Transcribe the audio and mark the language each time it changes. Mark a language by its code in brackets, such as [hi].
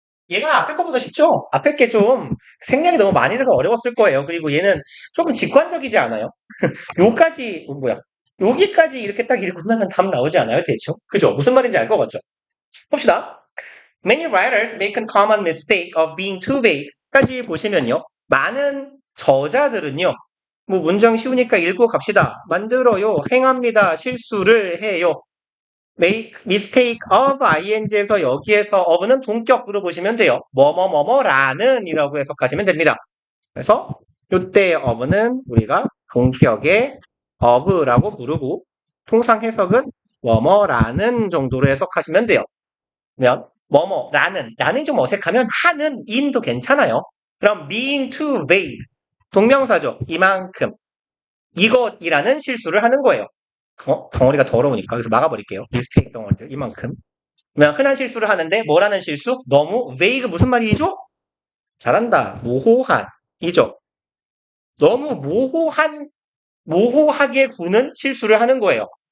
[ko] 얘가 앞에 거보다 쉽죠? 앞에 게 좀 생략이 너무 많이 돼서 어려웠을 거예요. 그리고 얘는 조금 직관적이지 않아요? 요까지, 뭐야. 여기까지 이렇게 딱 읽고 나면 답 나오지 않아요, 대충? 그죠? 무슨 말인지 알 것 같죠? 봅시다. [en] Many writers make a common mistake of being too vague. [ko] 까지 보시면요. 많은 저자들은요. 뭐 문장 쉬우니까 읽고 갑시다. 만들어요. 행합니다. 실수를 해요. [en] make mistake of ing [ko] 에서 여기에서 of는 동격으로 보시면 돼요. 뭐뭐뭐뭐라는 이라고 해석하시면 됩니다. 그래서 이때 of는 우리가 동격의 of라고 부르고 통상 해석은 뭐뭐라는 정도로 해석하시면 돼요. 그러면 라는 좀 어색하면 하는 in도 괜찮아요. 그럼 [en] being too vague [ko] 동명사죠. 이만큼 이것이라는 실수를 하는 거예요. 덩어리가 더러우니까 여기서 막아버릴게요. mistake 덩어리들 이만큼. 그러면 흔한 실수를 하는데 뭐라는 실수? 너무 vague 무슨 말이죠? 잘한다. 모호한 이죠. 너무 모호하게 구는 실수를 하는 거예요.